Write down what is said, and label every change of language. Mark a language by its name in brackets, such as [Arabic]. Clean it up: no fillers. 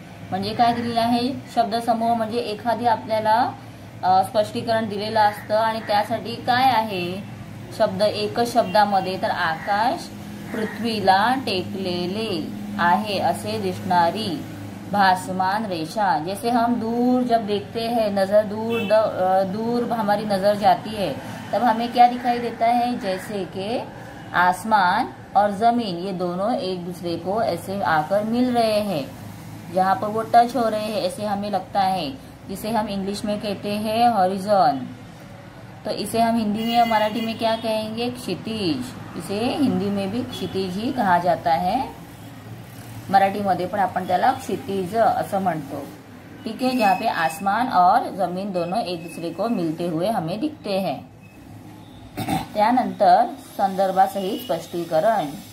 [Marathi] म्हणजे काय दिलेलं आहे? शब्दसमूह म्हणजे एखादी आपल्याला स्पष्टीकरण दिलेलं असतं आणि त्यासाठी काय आहे शब्द एकच शब्दामध्ये. तर आकाश पृथ्वीला टेकलेले आहे असे दिसणारी भासमान रेषा. [Hindi] जैसे हम दूर जब देखते हैं, नजर दूर हमारी नजर जाती है, तब हमें क्या दिखाई देता है? जैसे कि आसमान और जमीन ये दोनों एक दूसरे को ऐसे आकर मिल रहे हैं, जहाँ पर वो टच हो रहे हैं, ऐसे हमें लगता है, जिसे हम इंग्लिश में कहते हैं हॉरिजॉन. तो इसे हम हिंदी में और मराठी में क्या कहेंगे? क्षितिज. इसे हिंदी में भी क्षितिज ही कहा जाता है. [Marathi] मराठीमध्ये पण आपण त्याला क्षितिज असं म्हणतो. [Hindi] ठीक है. जहाँ पे आसमान और जमीन दोनों एक दूसरे को मिलते हुए हमें दिखते हैं. [Marathi] त्यानंतर संदर्भासहित स्पष्टीकरण.